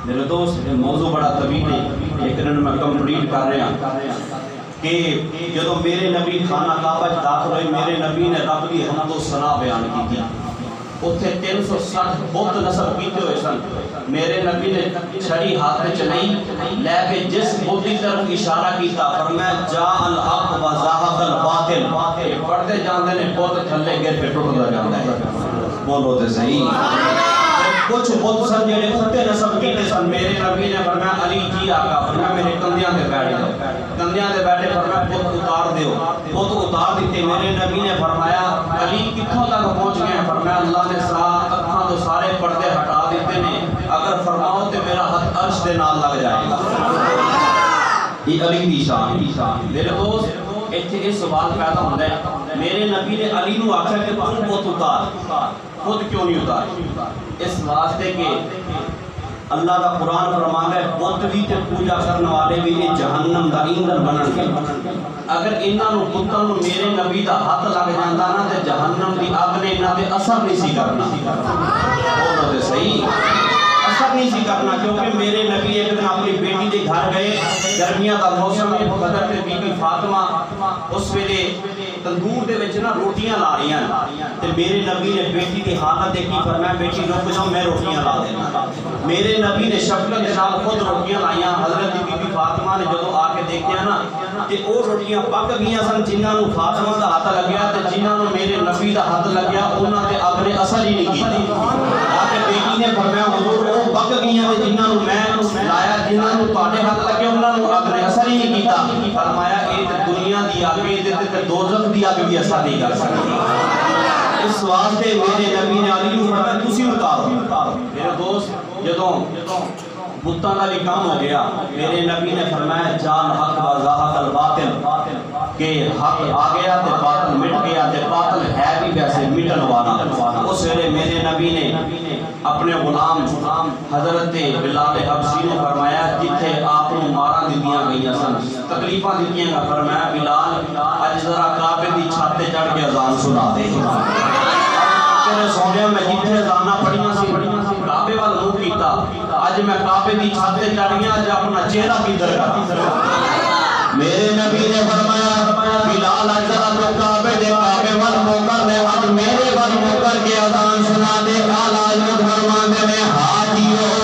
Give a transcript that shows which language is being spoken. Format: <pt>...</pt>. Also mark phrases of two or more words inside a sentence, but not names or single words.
<ur>دوست موضوع بڑا طویل ہے لیکن میں کمپلیٹ کر رہا</ur> <pa>کہ جدو میرے نبی خانہ کعبہ داخل ہوئے میرے نبی نے رب دی حمد و ثنا بیان کی تھی اتنے 360 بت نصب کیتے ہوئے سن میرے نبی نے چھڑی ہاتھ میں چلائی لے کے جس بت کی طرف اشارہ کیتا فرمایا</pa> <ar>جاء الحق و زاہق الباطل</ar> <pa>پڑھتے جاندے نے بت تھلے گر پہ ٹوٹدا جاندا ہے بولو تے صحیح کچھ بت سن جڑے اتنے نصب کیتے سن میرے نبی نے فرمایا علی جی آقا فرمایا میرے کندھیاں تے بیٹھ جاؤ کندھیاں تے بیٹھے فرمایا بت اتار دیو بت اتار دیتے میرے نبی نے فرمایا علی کتھوں تک پہنچ گئے فرمایا اللہ نے ساتھ اکھاں تو سارے پردے ہٹا دیتے نے اگر فرماؤ تے میرا ہاتھ عرش دے نال لگ جائے گا یہ علی دی شان میرے دوست ایتھے یہ سوال پیدا ہوندا ہے میرے نبی نے علی نو آکھیا</pa> <ur>کہ تم بت اتار خود کیوں نہیں اتار اس واسطے کہ اللہ کا قرآن فرماتا ہے</ur> <pa>بت بھی تے پوجا کرنے والے بھی یہ جہنم دا ایندھن بنن گے اگر انہاں نو بتاں نو میرے نبی دا ہاتھ لگ جاندا نا تے جہنم دی اگ نے انہاں تے اثر نہیں سی کرنا بولو تے صحیح اثر نہیں سی کرنا کیونکہ میرے نبی ایک دن اپنی بیٹی دے گھر گئے گرمیاں دا موسم ہے حضرت بی بی فاطمہ اس ویلے تندور دے وچ نا روٹیاں لا رہی ہیں تے میرے نبی نے بیٹی دی حالت دیکھی فرمایا بیٹی رک جاؤ میں روٹیاں لا دینا میرے نبی نے</pa> <ur>شفقت کے ساتھ</ur> <pa>خود روٹیاں لائیاں حضرت بی بی فاطمہ نے جدو آ کے دیکھیا نا تے او روٹیاں پک گئیاں سن جنہاں نو فاطمہ دا ہاتھ لگیا تے جنہاں نو میرے نبی دا ہاتھ لگیا انہاں تے اپنے اثر ہی نہیں کیتی آ کے بیٹی نے فرمایا حضور او پک گئیاں تے جنہاں نو میں لایا جنہاں نو تواڈے ہاتھ لگے انہاں نو اپنے اثر ہی نہیں کیتا فرمایا اے تے دنیا دی اگ تے دوزخ دی اگ</pa> <ur>بھی اثر نہیں کر سکتی</ur> <pa>اس واسطے میرے نبی نے علی نو فرمایا تسی اتارو میرے دوست جدوں بتاں دا بھی کام ہو گیا میرے نبی نے فرمایا</pa> <ar>جان حق و زاہق الباطل</ar> <pa>کہ حق آ گیا تے باطل مٹ گیا تے باطل ہے بھی ویسے مٹن والا اس ویلے میرے نبی نے اپنے غلام حضرت بلال حبشی نے فرمایا جتھے آپ نو ماراں دتیاں گئیاں سن تکلیفاں دتیاں گا فرمایا بلال اج ذرا کعبے دی چھت تے چڑھ کے اذان سنا دے تیرے سونیا میں جتھے اذاناں پڑھیاں سی کعبے وال منہ کیتا اج میں کعبے دی چھت تے چڑھ گیا اج اپنا چہرہ کدھر کر میرے نبی نے فرمایا بلال اج ذرا تو کعبے وال منہ کر لے اج میرے وال منہ کر کے اذان سنا دے</pa> <ur>اعلی حضرت فرماتے ہیں حاجیو</ur>